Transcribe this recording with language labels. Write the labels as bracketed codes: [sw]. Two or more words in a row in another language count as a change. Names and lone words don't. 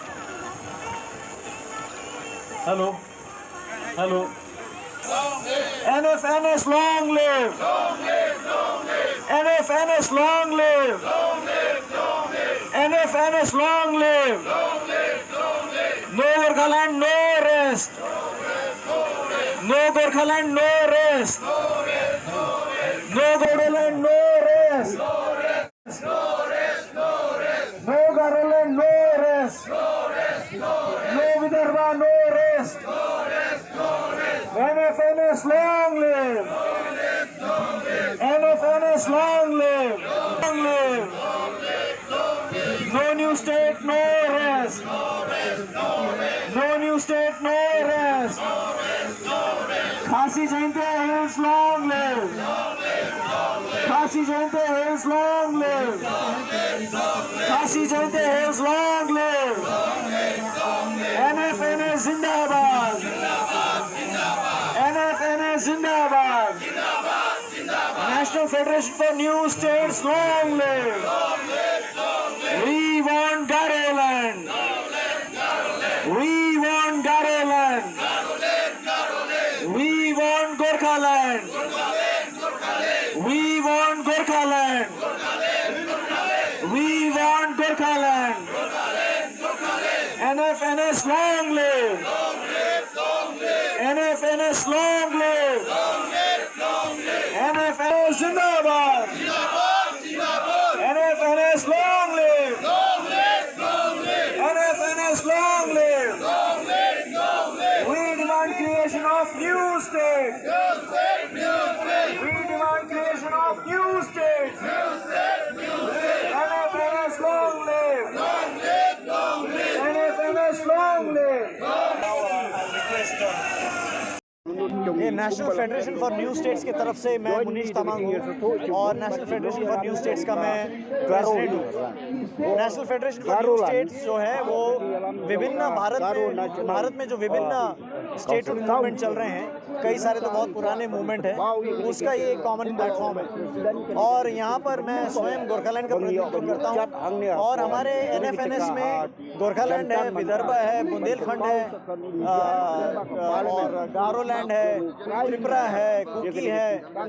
[en] NFNS long live. NFNS long live. NFNS long live. No Gorkhaland, no rest. No Gorkhaland, no rest. No Godoland, no rest. No Garoland, no rest. No Vidarbha, no rest. NFNS long live. NFNS long live. Long live. No new state, no rest. No new state, no rest. Khasi Jayante Hills long live. Khasi Jayante Hills long live. Khasi Jayante Hills long live. NFNS Zindabad. NFNS Zindabad. National Federation for New States long live. We want Garoland. We want Garoland. We want Gorkhaland. We want Gorkhaland. We want Gorkhaland. NFNS long live. NFNS long live. NFNS Zindabad. NFNS long live. NFNS long live. We demand creation of new states. We demand creation of new states. NFNS long live. NFNS long live. [hi] ये नेशनल फेडरेशन फॉर न्यू स्टेट्स की तरफ से मैं मुनीश तमांग हूँ और नेशनल फेडरेशन फॉर न्यू स्टेट्स का मैं प्रेसिडेंट हूँ। नेशनल फेडरेशन फॉर न्यू स्टेट्स जो है वो विभिन्न भारत में जो विभिन्न [en] statehood movement [hi] चल रहे हैं, कई सारे तो बहुत पुराने मूवमेंट हैं, उसका ये एक [en] common platform [hi] है और यहाँ पर मैं स्वयं गोरखालैंड का प्रतिनिधित्व करता हूँ और हमारे NFNS में गोरखालैंड है, विदर्भ है, बुंदेलखंड है और गारोलैंड है, त्रिपुरा है, कुकी है।